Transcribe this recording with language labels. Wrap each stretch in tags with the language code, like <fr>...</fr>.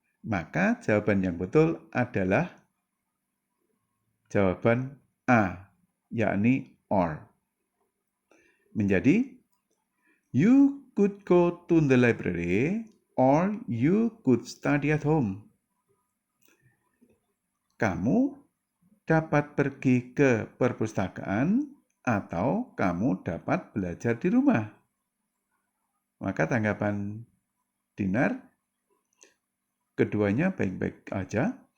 <id>Maka jawaban yang betul adalah jawaban A, yakni or. Menjadi,</id> <en>you could go to the library or you could study at home.</en> <id>Kamu dapat pergi ke perpustakaan atau kamu dapat belajar di rumah. Maka tanggapan Dinar, keduanya baik-baik aja.</id>